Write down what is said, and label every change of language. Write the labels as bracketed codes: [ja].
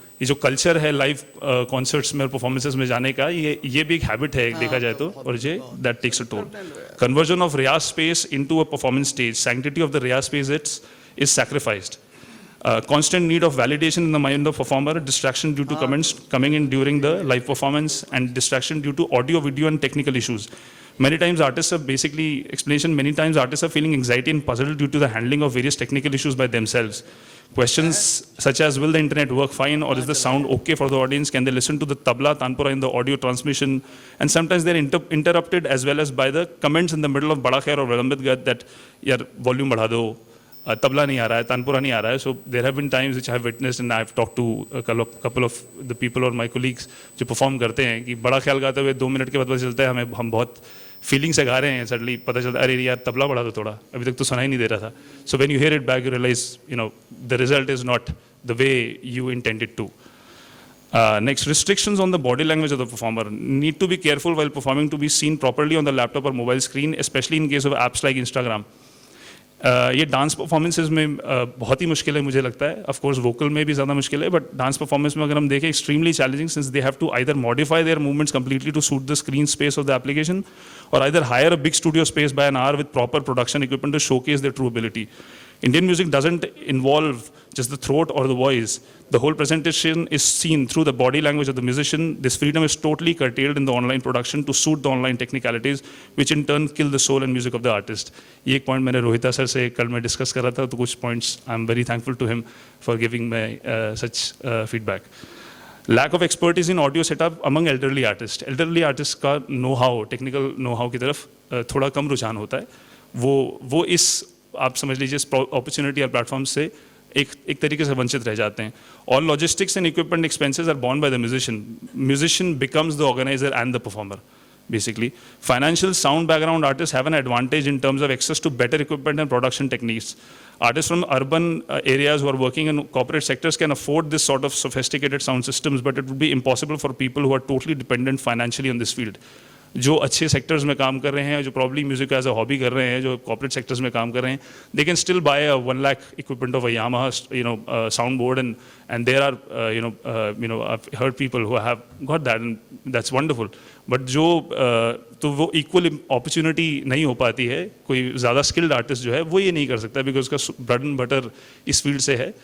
[hi] ये जो कल्चर है लाइव कॉन्सर्ट्स में और परफॉर्मेंसेस में जाने का, ये भी एक हैबिट है देखा जाए तो, और ये [en] That takes a toll. Conversion of riyaz space into a performance stage, sanctity of the riyaz space is sacrificed. Constant need of validation in the mind of performer, distraction due to comments coming in during the live performance, and distraction due to audio, video and technical issues. Many times artists are feeling anxiety and puzzled due to the handling of various technical issues by themselves. Questions such as, will the internet work fine, or is the sound okay for the audience? Can they listen to the tabla, tanpura in the audio transmission? And sometimes they're interrupted as well as by the comments in the middle of Bada Khair or Vilambit Gat that, [hi] yaar, volume badha do, tabla nahi aa raha hai, [en] tanpura nahi aa raha hai. So there have been times which I have witnessed and I have talked to a couple of the people or my colleagues [hi] जो perform करते हैं कि बड़ा ख्याल गाते हुए 2 minute के बाद पता चलता है हम बहुत फीलिंग से गा रहे हैं, सडनली पता चलता है अरे यार तबला बढ़ा दो थोड़ा, अभी तक तो सुनाई नहीं दे रहा था. [en] So when you hear it back you realize the result is not the way you intended to. Next, restrictions on the body language of the performer. Need to be careful while performing to be seen properly on the laptop or mobile screen, especially in case of apps like Instagram. [hi] ये dance performances में बहुत ही मुश्किल है मुझे लगता है. [en] of course vocal [hi] में भी ज़्यादा मुश्किल है, [en] but dance performance [hi] में अगर हम देखें [en] Extremely challenging, since they have to either modify their movements completely to suit the screen space of the application, और either hire a big studio space by an hour with proper production equipment to showcase their true ability. Indian music doesn't involve just the throat or the voice. The whole presentation is seen through the body language of the musician. This freedom is totally curtailed in the online production to suit the online technicalities, which in turn kill the soul and music of the artist. [hi] ये एक point मैंने रोहिता sir से कल मैं discuss कर रहा था, तो कुछ points [en] I'm very thankful to him for giving me such feedback. Lack of expertise in audio setup among elderly artists. [hi] Elderly artists का know-how, technical know-how की तरफ थोड़ा कम रुझान होता है. वो इस आप समझ लीजिए अपॉर्चुनिटी या प्लेटफॉर्म से एक तरीके से वंचित रह जाते हैं. [en] All logistics and equipment expenses are borne by the musician becomes the organiser and the performer basically. Financial sound background artists have an advantage in terms of access to better equipment and production techniques. Artists from urban areas who are working in corporate sectors can afford this sort of sophisticated sound systems, but it would be impossible for people who are totally dependent financially on this field. [hi] जो अच्छे sectors में काम कर रहे हैं, [en] जो probably music as a hobby कर रहे हैं, जो कॉर्पोरेट सेक्टर्स में काम कर रहे हैं, they can still buy a 1 lakh equipment of a Yamaha sound board and there are I've heard people who have got that and that's wonderful. [hi] But जो तो वो इक्वल अपॉर्चुनिटी नहीं हो पाती है, कोई ज़्यादा स्किल्ड आर्टिस्ट जो है वो ये नहीं कर सकता बिकॉज उसका ब्रेड एंड बटर इस फील्ड से है.